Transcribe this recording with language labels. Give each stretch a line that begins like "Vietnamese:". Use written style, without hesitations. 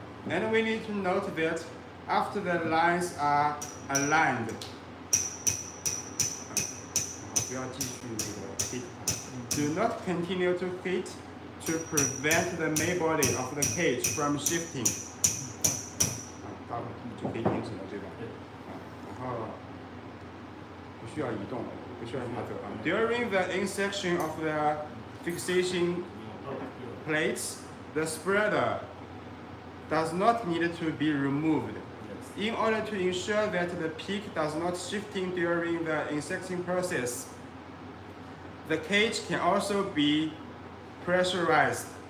English: And we need to note that after the lines are aligned,
Chinese: 不要继续那个 hit 它
English: do not continue to hit to prevent the main body of the cage from shifting.
Chinese: 就可以停止了，对吧？然后不需要移动，不需要滑走。
English: During the insertion of the fixation plates, the spreader does not need to be removed. In order to ensure that the peak does not shifting during the insertion process, the cage can also be pressurized.